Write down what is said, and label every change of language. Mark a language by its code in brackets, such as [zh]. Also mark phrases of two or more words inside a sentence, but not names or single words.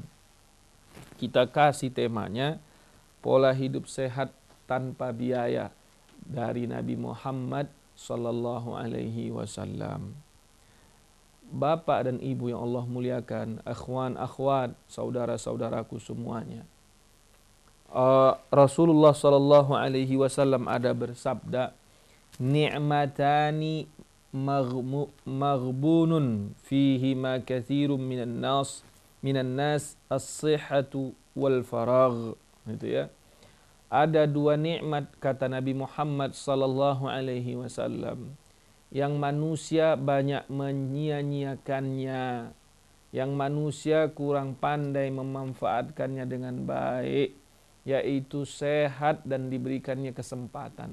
[id] Kita kasih temanya pola hidup sehat tanpa biaya dari Nabi Muhammad [ar] صلى الله عليه وسلم. [id] Bapak dan ibu yang Allah muliakan, [ar] إخوان أخوات, [id] saudara-saudaraku semuanya. Rasulullah [ar] صلى الله عليه وسلم [id] ada bersabda, [ar] نعمتان مغبون فيهما كثير من الناس الصحة والفراغ. [id] Gitu ya. Ada dua nikmat, kata Nabi Muhammad [ar] صلى الله عليه وسلم, [id] yang manusia banyak menyia-nyiakannya, yang manusia kurang pandai memanfaatkannya dengan baik, yaitu sehat dan diberikannya kesempatan.